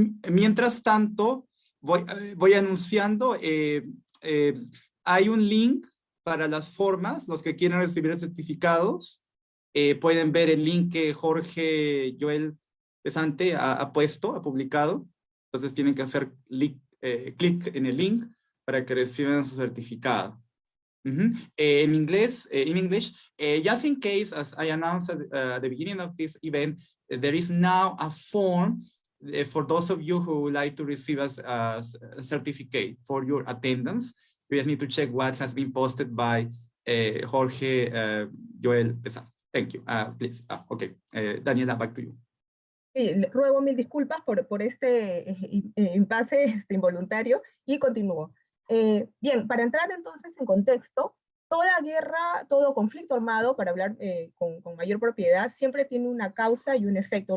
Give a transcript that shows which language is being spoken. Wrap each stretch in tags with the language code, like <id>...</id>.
<es>Mientras tanto, voy anunciando, hay un link para las formas, los que quieran recibir certificados, pueden ver el link que Jorge Joel Pesante ha publicado, entonces tienen que hacer clic en el link para que reciban su certificado.</es> <en>In English, just in case, as I announced at the beginning of this event, there is now a form for those of you who would like to receive a certificate for your attendance. You just need to check what has been posted by Jorge Joel Pesar. Thank you. Please. Okay. Daniela, back to you.</en> <es>Sí, ruego mil disculpas por este impasse involuntario y continúo. Bien, para entrar entonces en contexto, toda guerra, todo conflicto armado, para hablar con mayor propiedad, siempre tiene una causa y un efecto.</es>